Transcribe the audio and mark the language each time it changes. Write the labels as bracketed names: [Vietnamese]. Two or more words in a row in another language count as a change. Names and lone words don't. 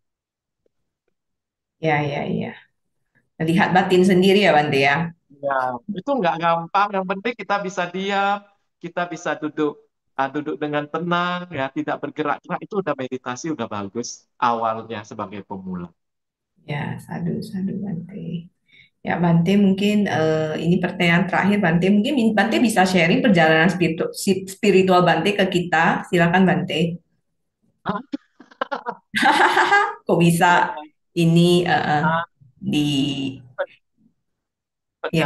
[Indonesian] Ya, ya, ya. Melihat batin sendiri ya, Bante ya. Ya, itu nggak gampang. Yang penting kita bisa diam, kita bisa duduk dengan tenang, ya tidak bergerak-gerak. Itu udah meditasi, udah bagus awalnya sebagai pemula. Ya, [Pali] sadu, sadu, Bante. [Indonesian] Ya, Bante, mungkin ini pertanyaan terakhir, Bante. Mungkin Bante bisa sharing perjalanan spiritual Bante ke kita. Silakan, Bante. Ah, Kok bisa ya, ini ah, di ya,